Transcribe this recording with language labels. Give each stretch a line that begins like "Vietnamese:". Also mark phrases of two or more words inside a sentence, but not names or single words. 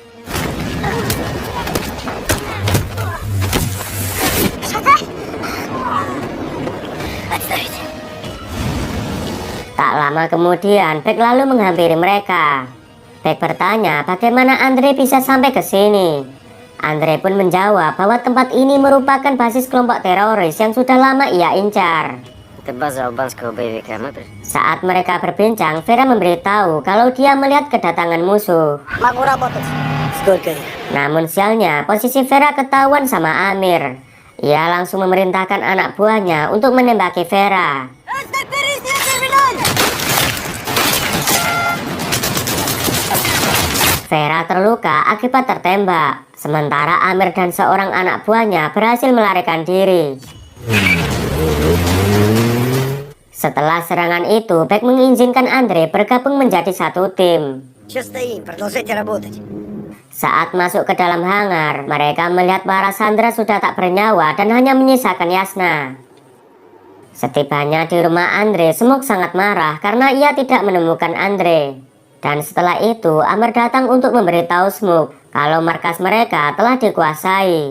Indonesian: Tak lama kemudian, Beck lalu menghampiri mereka. Beck bertanya bagaimana Andre bisa sampai ke sini. Andre pun menjawab bahwa tempat ini merupakan basis kelompok teroris yang sudah lama ia incar.
Russian: Это база албанского боевика, смотришь?
Indonesian: Saat mereka berbincang, Vera memberitahu kalau dia melihat kedatangan musuh.
Russian: Могу работать. Сколько их?
Indonesian: Namun sialnya, posisi Vera ketahuan sama Amir. Ia langsung memerintahkan anak buahnya untuk menembaki Vera. Vera terluka akibat tertembak. Sementara Amir dan seorang anak buahnya berhasil melarikan diri. Setelah serangan itu, Beck mengizinkan Andre bergabung menjadi satu tim.
Russian: Чё стоим? Продолжайте работать.
Indonesian: Saat masuk ke dalam hangar, mereka melihat para sandera sudah tak bernyawa dan hanya menyisakan Yasna. Setibanya di rumah Andre, Smoke sangat marah karena ia tidak menemukan Andre. Dan setelah itu, Amir datang untuk memberitahu Smoke kalau markas mereka telah dikuasai.